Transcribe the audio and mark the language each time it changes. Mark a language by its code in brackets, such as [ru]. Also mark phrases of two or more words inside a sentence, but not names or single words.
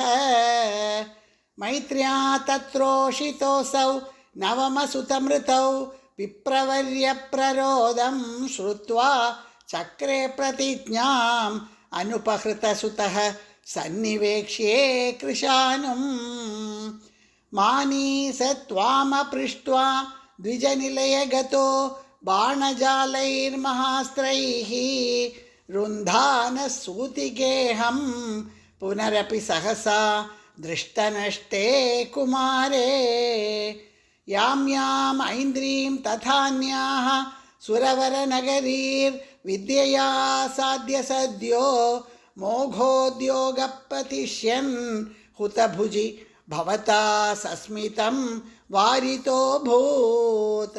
[sa] മൈത്ര്യാ തത്രോഷിതോऽസൗ നവമസുതമൃതൗ വിപ്രവർയപ്രരോദം ശ്രുത്വാ ചക്രേ പ്രതിജ്ഞാം അനുപഹൃതസുതഃ സന്നിവേക്ഷ്യേ കൃശാനും. മാനീ स त्वामपृष्ट्वा द्विजनिलयगतो बाणजालैर्महास्त्रैः रुन्धानः सूतिगेहं पुनरपि सहसा दृष्टनष्टे कुमारे. यां याम् ऐन्द्रीं तथान्याः सुरवरनगरीर्विद्यया साध्य सद्यो मोघोद्योगपतिष्यन् हुतभुजि भवता सस्मितं वारितोऽभूत्.